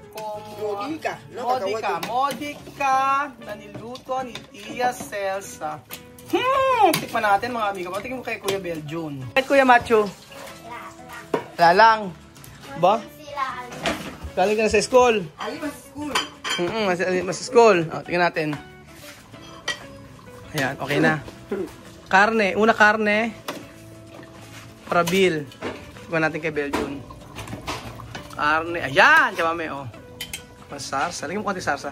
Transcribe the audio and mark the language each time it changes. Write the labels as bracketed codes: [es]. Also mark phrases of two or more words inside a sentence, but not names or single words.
[tl] Mónica, no Mónica na niluto ni Tia Celsa. Tikman natin mga amigo. Patingin mo kay Kuya Beljun. At Kuya Macho? Wala lang. Ba? Galing ka na sa school. [es] Ahí vas a school. [tl] Mas school. Tingnan natin. Ayan, okay na. [es] Karne. Una karne. Para Bill. [tl] Tignan natin kay Beljun. Karne. Ayan! Chamame, oh. Masarsa. Lagyan mo konti sarsa.